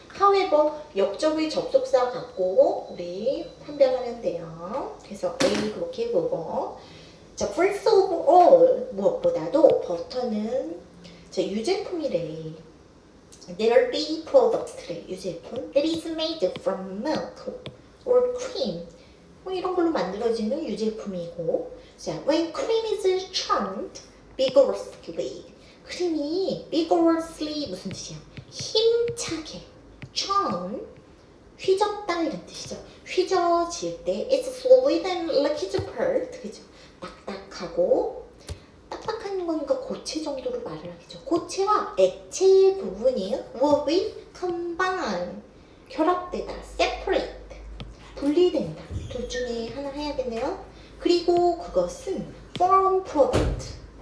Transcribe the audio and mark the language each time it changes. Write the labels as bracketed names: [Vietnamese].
[Korean] however, 역접의 접속사 갖고 우리 판별하면 돼요. 그래서 A 그렇게 보고 자, [English] first of all, [Korean] 무엇보다도 버터는 자, 유제품이래. dairy product래, 유제품. [English] that is made from milk or cream. [Korean] 뭐 이런 걸로 만들어지는 유제품이고 자, [English] when cream is churned vigorously. [Korean] 크림이 vigorously 무슨 뜻이야? 힘차게. churn, 휘젓다 이런 뜻이죠. 휘저질 때 [English] it's solid and liquid part. [Korean] 그죠? 딱딱하고 딱딱한 거니까 고체 정도로 말을 하겠죠. 고체와 액체 부분이 [English] will be combined [Korean] 결합되다, separate 분리된다. 둘 중에 하나 해야겠네요. 그리고 그것은 [English] firm product.